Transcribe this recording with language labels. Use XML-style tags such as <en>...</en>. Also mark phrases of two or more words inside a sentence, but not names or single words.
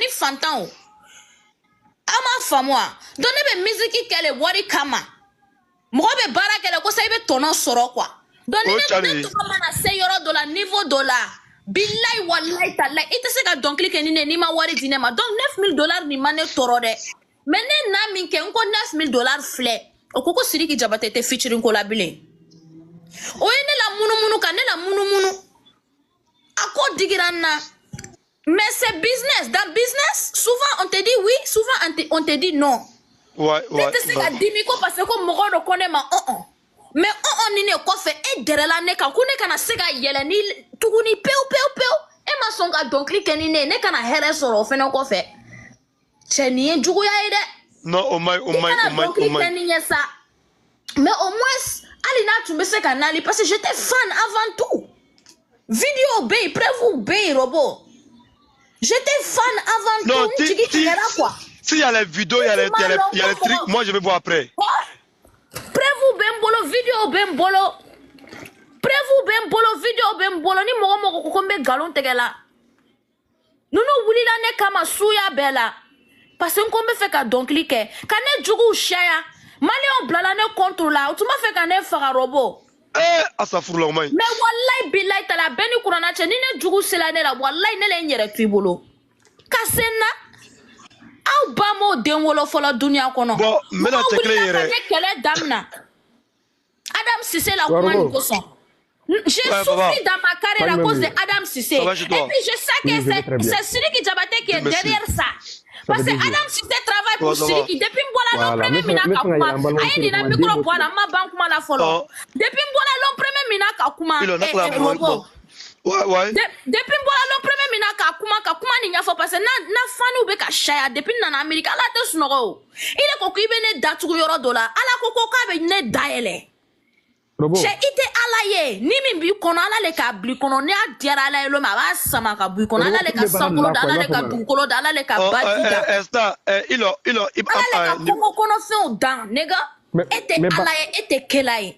<bm>fantanw aw m'a faamu wa donc ne bɛ musique kɛ le wari kama mɔgɔ bɛ baara kɛ le ko sa i bɛ tɔnɔ sɔrɔ quoi donc ni ne tɔgɔ mana se yɔrɔ dɔ la niveau dɔ la</bm> <ar>billahi wallahi</ar> <bm>taala i tɛ se ka dɔnkili kɛ ni ne n'i ma wari di ne ma donc $9,000 ni ma ne tɔɔrɔ dɛ mais ne na min kɛ n ko $9,000 filɛ o ko Sidiki Jabate tɛ featuring ko la bilen o ye ne la munumunu ka ne la munumunu a ko digira n na</bm> <fr>mais c'est business dans business souvent on te dit oui souvent on te dit non</fr> <bm>ne tɛ se ka dimi ko</bm> <fr>parce que</fr> <bm>ko mɔgɔ dɔ ko ne ma mais ni ne kɔfɛ e dɛrɛla ne kan ko ne kana se ka yɛlɛ ni tuguni pewu e ma sɔn ka dɔnkili kɛ ni ne kana hɛrɛ sɔrɔ o fɛnɛ kɔfɛ cɛ nin ye juguya ye dɛ non o ma dɔnkili kɛ ni ɲɛ sa</bm> <fr>mais au moins</fr> <bm>hali n'a tun bɛ se ka nali</bm> <fr>parce que j'étais fan avant tout</fr> <bm>vidéo bɛ yen preuve bɛ yen robo</bm> <fr>j'étais fan avant tout</fr> <bm>n jigi tigɛra quoi</bm> <fr>s'il y a les vidéos il y a les trucs moi je vais voir après</fr> <bm>preuve bɛ n bolo video bɛ n bolo video bɛ n bolo ni mɔgɔ ko n bɛ nkalon tigɛ la ninnu wulila ne kama suya bɛɛ la</bm> <fr>parce que</fr> <bm>n ko n bɛ fɛ ka dɔnkili kɛ ka ne juguw siyaya maliyɛnw bilala ne compte la u tun b'a fɛ ka ne faga robo asafurula o ma ɲi mais</bm> <ar>wallahi billahi</ar> <bm>taala bɛɛ ni kuranna cɛ ni ne jugu sela ne la wallahi ne le n yɛrɛ to i bolo ka se n na aw ba m'o den wolo fɔlɔ duniya kɔnɔ bon n bɛna cɛ kelen yɛrɛ ne kɛlɛ damina Adam Cissé la kuma ni kosɔn</bm> <fr>j'ai souffert dans ma carrière à cause de Adam Cissé et puis je sais que c'est Sidiki Jabate qui est derrière ça parce que Adam Cissé travaille pour Sidiki depuis</fr> <bm>n bɔra</bm> <fr>l'homme premier</fr> <bm>mina ka kuma a ye nin na micro bɔ a la n ma ban kuma la fɔlɔ depuis n bɔra</bm> <fr>l'homme premier</fr> <bm>mina ka kuma robo depuis n bɔra</bm> <fr>l'homme premier</fr> <bm>mina ka kuma ni ɲɛfɔ</bm> <fr>parce que</fr> <bm>na faniw bɛ ka caya depuis n nana Ameriki ala tɛ sunɔgɔ o ile ko k'i bɛ ne datugu yɔrɔ dɔ la ala ko k'a bɛ ne dayɛlɛ cɛ i tɛ ala ye ni min b'i kɔnɔ ala le k'a bil'i kɔnɔ n'i y'a diyara ala ye lome a b'a sama ka b'i kɔnɔ ala le ka sankolo da ala le ka dugukolo da ala le ka baji da ala le ka kungo kɔnɔfɛnw dan nega e tɛ ala ye e tɛ kɛla ye</bm>